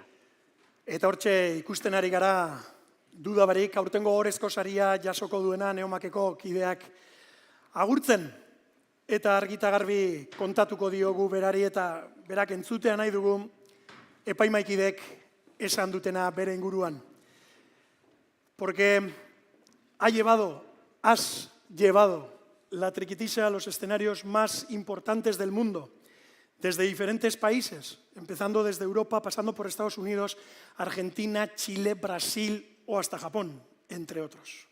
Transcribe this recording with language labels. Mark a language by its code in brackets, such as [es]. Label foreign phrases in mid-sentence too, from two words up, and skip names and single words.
[eu] Eta hortxe ikusten ari gara dudabarik, aurtengo ohorezko saria jasoko duena Neomakeko kideak agurtzen. Eta argita garbi kontatuko diogu berari eta berak entzutea nahi dugu epaimaikidek esan dutena bere inguruan. [es] Porque has llevado la Trikitixa a los escenarios más importantes del mundo, desde diferentes países, empezando desde Europa, pasando por Estados Unidos, Argentina, Chile, Brasil o hasta Japón, entre otros.